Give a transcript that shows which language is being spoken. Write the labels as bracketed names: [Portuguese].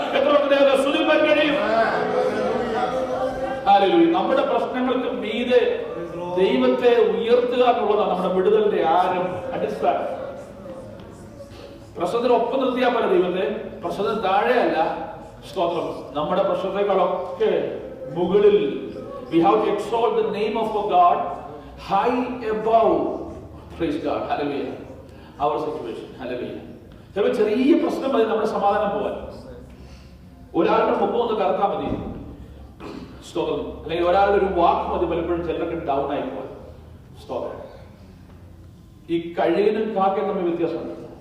[Malayalam] എത്ര സുനിമൻ കഴിയും. ഹല്ലേലൂയ. നമ്മുടെ പ്രശ്നങ്ങൾക്ക് മീതെ ദൈവത്തെ ഉയർത്തുക എന്നുള്ളതാണ് നമ്മുടെ വിടുതലിന്റെ ആരം, അടിസ്ഥാനം. പ്രശ്നത്തിനൊപ്പം നിർത്തിയാൽ പോലെ ദൈവത്തെ, പ്രശ്നത്തിന് താഴെയല്ല. സ്തോത്രം. നമ്മുടെ പ്രശ്നത്തെക്കാളൊക്കെ മുകളിൽ [English] we have to exalt the name of our God high above, praise God, hallelujah, our situation, hallelujah. [Malayalam] ചില ചെറിയ പ്രശ്നം മതി നമ്മുടെ സമാധാനം പോവാൻ. ഒരാളുടെ മുഖം ഒന്ന് കറക്കാൻ മതി, സ്തോത്രം. അല്ലെങ്കിൽ ഒരാളുടെ ഒരു വാക്ക് മതി പലപ്പോഴും ചിലർക്ക് ഡൗൺ ആയി പോവാൻ. സ്തോത്രം. ഈ കഴുകനും കാക്കയും തമ്മിൽ വ്യത്യാസമുണ്ട്.